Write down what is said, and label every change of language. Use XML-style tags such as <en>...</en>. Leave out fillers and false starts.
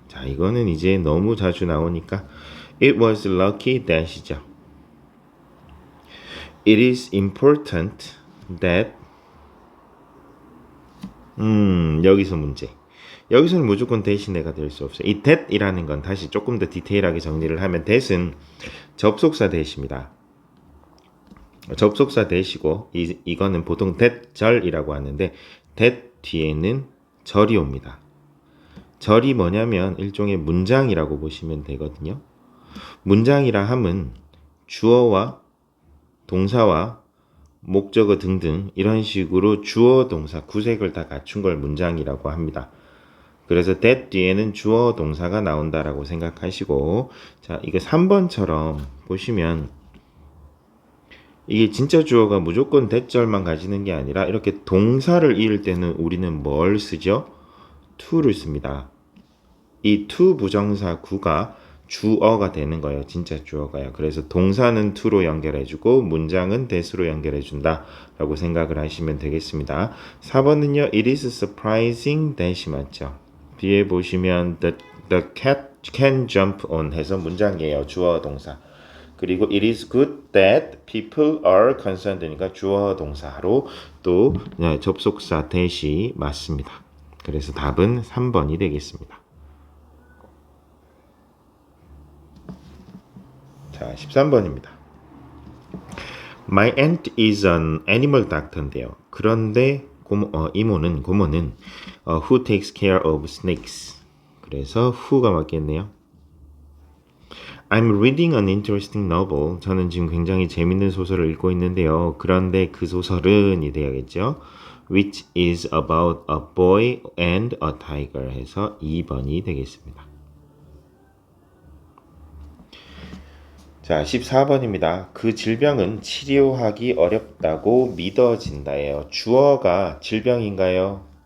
<ko>자, 이거는 이제 너무 자주 나오니까</ko> <en>it was lucky that</en> <ko>이죠.</ko> <en>It is important that 여기서 문제.</en> <ko>여기서는 무조건 대신해가 될 수 없어요. 이 that이라는 건 다시 조금 더 디테일하게 정리를 하면 that은 접속사 that입니다. 접속사 that이고 이거는 보통 that절이라고 하는데 that 뒤에는 절이 옵니다. 절이 뭐냐면 일종의 문장이라고 보시면 되거든요. 문장이라 함은 주어와 동사와 목적어 등등 이런 식으로 주어 동사 구색을 다 갖춘 걸 문장이라고 합니다. 그래서 that 뒤에는 주어 동사가 나온다라고 생각하시고, 자, 이거 3번처럼 보시면 이게 진짜 주어가 무조건 that절만 가지는 게 아니라 이렇게 동사를 이을 때는 우리는 뭘 쓰죠? to를 씁니다. 이 to 부정사 구가 주어가 되는 거예요. 진짜 주어가요. 그래서 동사는 to로 연결해주고 문장은 that으로 연결해준다 라고 생각을 하시면 되겠습니다. 4번은요.</ko> <en>It is surprising that이 맞죠.</en> <ko>뒤에 보시면</ko> <en>the cat can jump on 해서 문장이에요.</en> <ko>주어 동사.</ko> <en>그리고 it is good that people are concerned니까 주어 동사로 또 접속사 that이 맞습니다.</en> <ko>그래서 답은 3번이 되겠습니다. 자, 13번입니다.</ko> <en>My aunt is an animal doctor인데요.</en> <ko>그런데 고모는</ko> <en>who takes care of snakes.</en> <ko>그래서 who가 맞겠네요.</ko> <en>I'm reading an interesting novel.</en> <ko>저는 지금 굉장히 재밌는 소설을 읽고 있는데요. 그런데 그 소설은이 되야겠죠.</ko> <en>Which is about a boy and a tiger 해서 2번이 되겠습니다.</en> <ko>자, 14번입니다. 그 질병은 치료하기 어렵다고 믿어진다예요. 주어가 질병인가요?</ko>